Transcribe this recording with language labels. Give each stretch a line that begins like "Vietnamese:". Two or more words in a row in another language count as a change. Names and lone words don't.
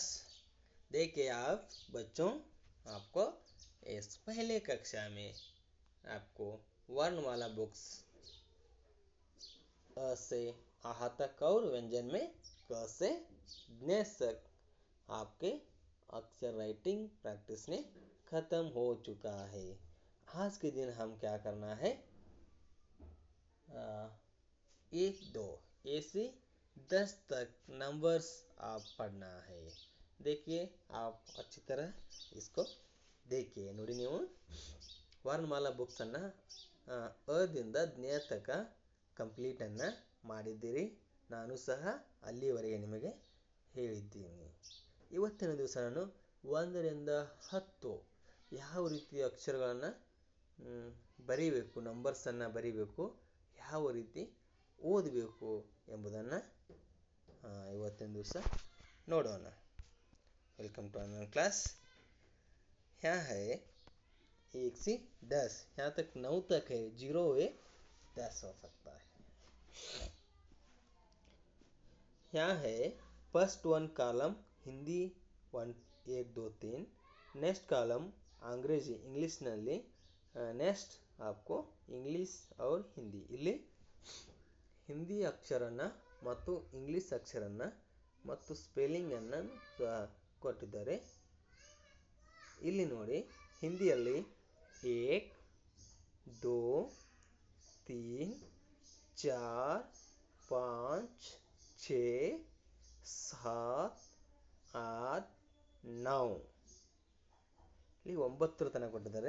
Hindi: देखिए आप बच्चों, आपको इस पहले कक्षा में आपको वर्णमाला बुक्स अ से आहा तक और व्यंजन में क से ज्ञ तक आपके अक्षर
English: writing practice
Hindi: ने खत्म हो चुका है। आज के दिन हम क्या करना है, एक दो ऐसे 10 तक नंबर्स आप पढ़ना है। देखिए आप अच्छी तरह इसको देखिए
Kannada: ನೋಡಿ ನೀವು ವರ್ಣಮಾಲಾ ಬುಕ್ಸ್ ಅನ್ನು ಅದಿಂದ ಜ್ಞ ತನಕ ಕಂಪ್ಲೀಟ್ ಅನ್ನು ಮಾಡಿದ್ದೀರಿ. ನಾನು ಸಹ ಅಲ್ಲಿವರೆಗೆ ನಿಮಗೆ ಹೇಳಿದ್ದೀನಿ. ಇವತ್ತಿನ ದಿವಸ ನಾನು 1 ರಿಂದ 10 ಯಾವ ರೀತಿಯ ಅಕ್ಷರಗಳನ್ನು ಬರೀಬೇಕು, ನಂಬರ್ಸನ್ನು ಬರೀಬೇಕು, ಯಾವ ರೀತಿ ಓದಬೇಕು ಎಂಬುದನ್ನು ಇವತ್ತಿನ ದಿವಸ ನೋಡೋಣ.
English: welcome to online class.
Hindi: यहाँ है 1 से 10, यहाँ तक 9 तक है, 0 है 10 हो सकता है. यहाँ है
English: first one column
Hindi: हिंदी 1 2 3,
English: next column
Hindi: अंग्रेजी इंग्लिश ನಲ್ಲಿ, नेक्स्ट आपको इंग्लिश और हिंदी.
Kannada: ಇಲ್ಲಿ ಹಿಂದಿ ಅಕ್ಷರನ ಮತ್ತು ಇಂಗ್ಲಿಷ್ ಅಕ್ಷರನ ಮತ್ತು ಸ್ಪೆಲ್ಲಿಂಗ್ ಅನ್ನು ಸಹ ಕೊಟ್ಟಿದ್ದಾರೆ. ಇಲ್ಲಿ ನೋಡಿ, ಹಿಂದಿಯಲ್ಲಿ 1 2 3 4 5 6 7 8 9 ಇಲ್ಲಿ 9 ತನಕ ಕೊಟ್ಟಿದ್ದಾರೆ.